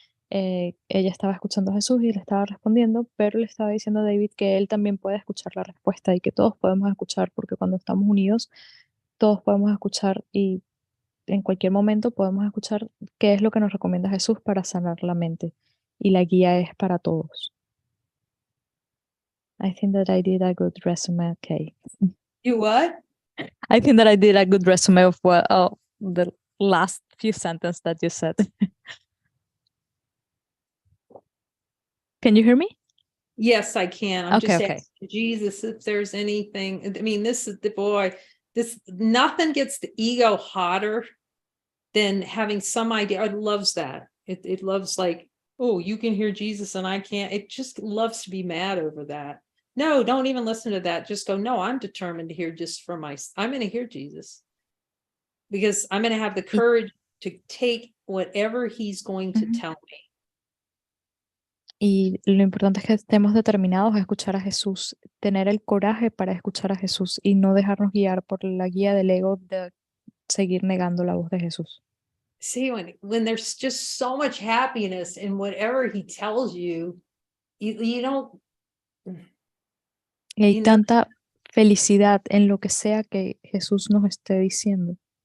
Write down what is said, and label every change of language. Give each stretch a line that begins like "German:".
Spanish: ella estaba escuchando a Jesús y le estaba respondiendo, pero le estaba diciendo a David que él también puede escuchar la respuesta y que todos podemos escuchar, porque cuando estamos unidos, todos podemos escuchar, y en cualquier momento podemos escuchar qué es lo que nos recomienda Jesús para sanar la mente, y la guía es para todos.
English: I think that I did a good resume. Okay. You what? I think that I did a good resume of the last few sentences that you said. Can you hear me? Yes, I can. I'm Okay, just okay. asking Jesus if there's anything. I mean, this is the boy. Nothing gets the ego hotter than having some idea. It loves that. It loves like, oh, you can hear Jesus and I can't. It just loves to be mad over that. No, don't even listen to that. Just go, no, I'm determined to hear just for I'm going to hear Jesus. Because I'm going to have the courage to take whatever he's going to tell me.
Spanish: Y lo importante es que estemos determinados a escuchar a Jesús, tener el coraje para escuchar a Jesús y no dejarnos guiar por la guía del ego de seguir negando la voz de Jesús.
English: See, when there's just so much happiness in whatever he tells you, you don't.
Spanish: Y hay tanta felicidad en lo que sea que Jesús nos esté diciendo.